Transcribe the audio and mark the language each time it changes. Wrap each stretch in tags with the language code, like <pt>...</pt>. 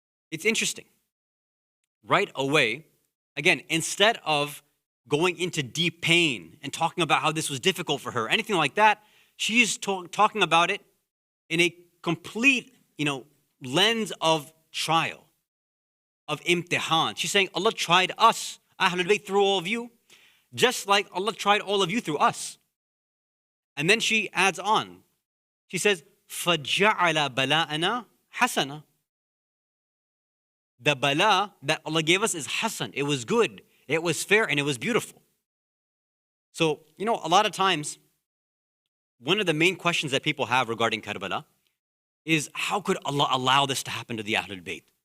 <en>It's interesting. Right away, again, instead of going into deep pain and talking about how this was difficult for her, anything like that, she's talking about it in a complete, lens of trial, of imtihan. She's saying Allah tried us, Ahlul Bayt, through all of you, just like Allah tried all of you through us. And then she adds on.</en> <ar>She says, فَجَعَلَ بَلَاءَنَا حَسَنًا.</ar> <en>The bala that Allah gave us is hasan. It was good, it was fair, and it was beautiful. So, a lot of times, one of the main questions that people have regarding Karbala is, how could Allah allow this to happen to the Ahlul Bayt?</en>